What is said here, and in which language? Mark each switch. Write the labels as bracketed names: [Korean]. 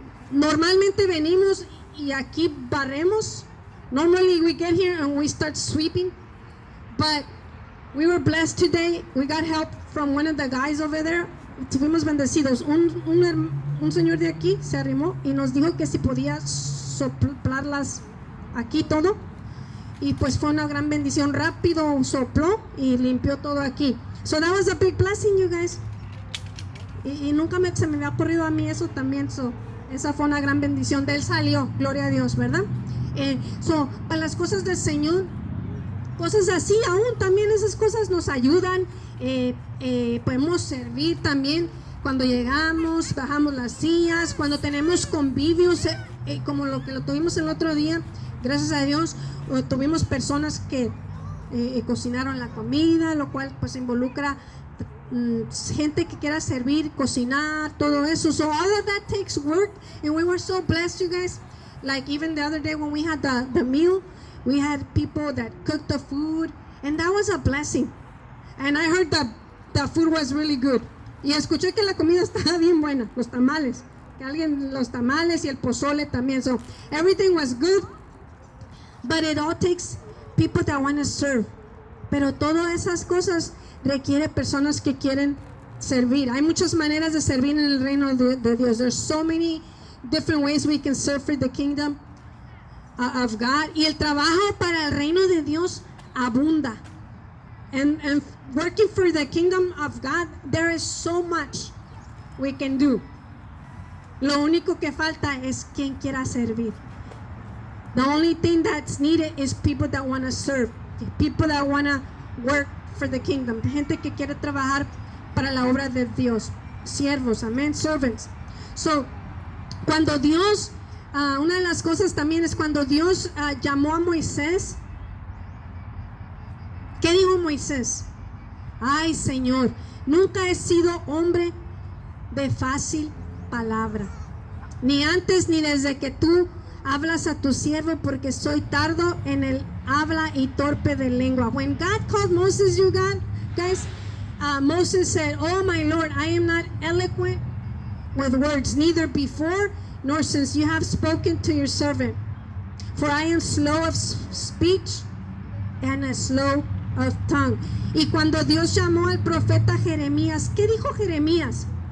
[Spanish] Normalmente venimos y aquí barremos. [English] Normally we get here and we start sweeping, but we were blessed today. We got help from one of the guys over there. [Spanish] Fuimos bendecidos. Un señor de aquí se arrimó y nos dijo que si podía soplarlas aquí todo. Y pues fue una gran bendición. Rápido sopló y limpió todo aquí. [English] So that was a big blessing, you guys. [Spanish] Y nunca se me había ocurrido a mí eso también. So, esa fue una gran bendición. De él salió, gloria a Dios, ¿verdad? Para las cosas del Señor, cosas así, aún también esas cosas nos ayudan. Podemos servir también cuando llegamos, bajamos las sillas, cuando tenemos convivios, como lo que lo tuvimos el otro día. Gracias a Dios, tuvimos personas que cocinaron la comida, lo cual pues involucra gente que quiera servir, cocinar, todo eso. [English] So all of that takes work, and we were so blessed, you guys. Like even the other day when we had the meal, we had people that cooked the food, and that was a blessing. And I heard that the food was really good. [Spanish] Y escuché que la comida estaba bien buena, los tamales. Los tamales y el pozole también. [English] So everything was good, but it all takes people that want to serve. [Spanish] Pero todas esas cosas requiere personas que quieren servir. Hay muchas maneras de servir en el reino de Dios. [English] There's so many different ways we can serve for the kingdom of God. [Spanish] Y el trabajo para el reino de Dios abunda. [English] And working for the kingdom of God, there is so much we can do. [Spanish] Lo único que falta es quien quiera servir. [English] The only thing that's needed is people that want to serve, people that want to work for the kingdom, [Spanish] gente que quiere trabajar para la obra de Dios, siervos, [English] amén, servants. [Spanish] So, cuando Dios, una de las cosas también es cuando Dios llamó a Moisés. ¿Qué dijo Moisés? Ay, Señor, nunca he sido hombre de fácil palabra, ni antes ni desde que tú hablas a tu siervo, porque soy tardo en el habla y torpe de lengua. [English] When God called Moses, you guys, Moses said, "Oh my Lord, I am not eloquent with words, neither before nor since you have spoken to your servant. For I am slow of speech and slow of tongue." [Spanish] Y cuando Dios llamó al profeta Jeremías, ¿qué dijo Jeremías?